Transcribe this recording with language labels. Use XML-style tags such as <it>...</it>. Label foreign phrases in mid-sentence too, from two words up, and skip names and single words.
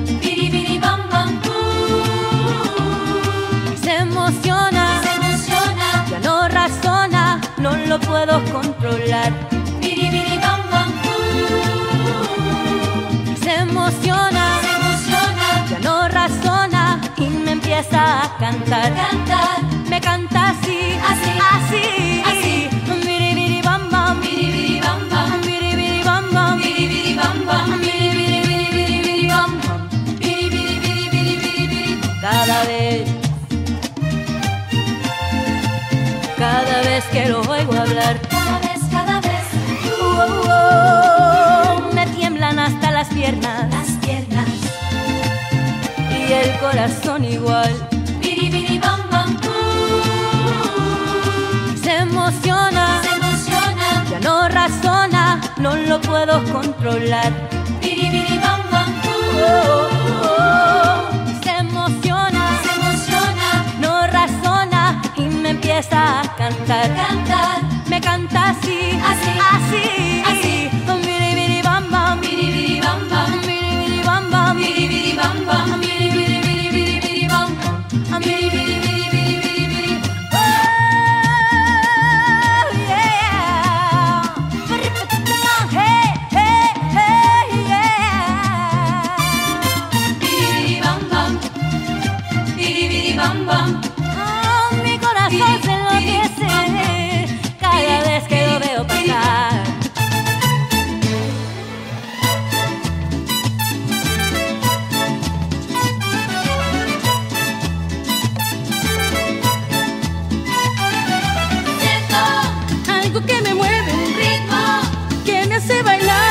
<es>Se emociona, ya no razona, no lo puedo controlar. Se emociona, ya no razona y me empieza a cantar. Me canta así, así, así. Biri biri bam bam, biri biri bam bam, biri biri bam bam, biri biri bam bam, biri biri biri biri biri bam bam, biri biri biri biri biri biri. Cada vez que lo oigo hablar, me tiemblan hasta las piernas, y el corazón igual. Se emociona, ya no razona, no lo puedo controlar. Se emociona, no razona y me empieza a cantar. Me canta así, así, así. Biri biri bam bam, biri biri bam bam, biri biri bam bam, biri biri bam bam, biri biri biri biri biri bam bam, biri biri biri biri biri biri.</es> <en>Oh yeah, hey hey hey yeah. Biri biri bam bam, biri biri bam bam.</en> <es>Oh, mi corazón se enloquece cada vez que lo veo pasar. Que me mueve, un ritmo que me hace bailar.</es>